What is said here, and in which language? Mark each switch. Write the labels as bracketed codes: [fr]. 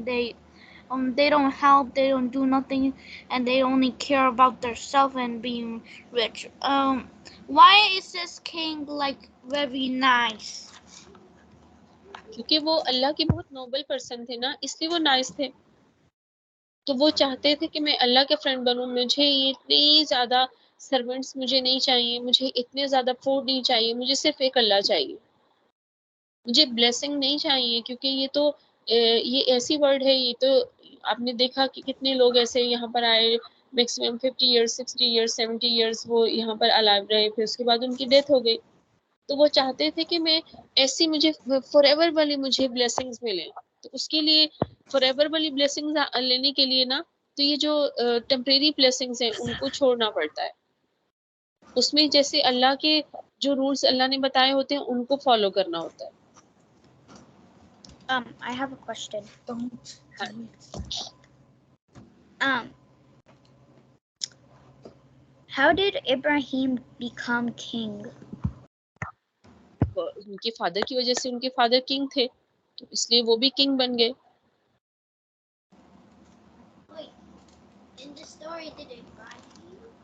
[en] They don't help, they don't do nothing, and they only care about themselves and being rich. Why is this king like very nice? [ur] کیونکہ وہ اللہ کے بہت Nobel person تھے نا، اس لیے وہ nice تھے. تو وہ چاہتے تھے کہ میں اللہ کے فرینڈ بنوں، مجھے اتنی زیادہ سرونٹس مجھے نہیں چاہیے، مجھے اتنے زیادہ فوڈ نہیں چاہیے، مجھے صرف ایک اللہ چاہیے، مجھے بلیسنگ نہیں چاہیے. کیونکہ یہ تو یہ ایسی ورڈ ہے، یہ تو آپ نے دیکھا کہ کتنے لوگ ایسے یہاں پر آئے، میکسیمم 50 ایئرس 60 ایئرس 70 ایئرس وہ یہاں پر الائیو رہے، پھر اس کے بعد ان کی ڈیتھ ہو گئی. تو وہ چاہتے تھے کہ میں ایسی مجھے فار ایور والی مجھے بلیسنگز ملیں، تو اس کے لیے فار ایور والی بلیسنگز لینے کے لیے نا تو یہ جو ٹیمپریری بلیسنگز ہیں ان کو چھوڑنا پڑتا ہے. اس میں جیسے اللہ کے جو رولز اللہ نے بتائے ہوتے ہیں ان کو فالو کرنا ہوتا ہے. [en] I have a question. How did Ibrahim become king? [ur] ان کے فادر کی وجہ سے، ان کے فادر کنگ تھے تو اس لیے وہ بھی کنگ بن گئے. [en] In the story, did Ibrahim?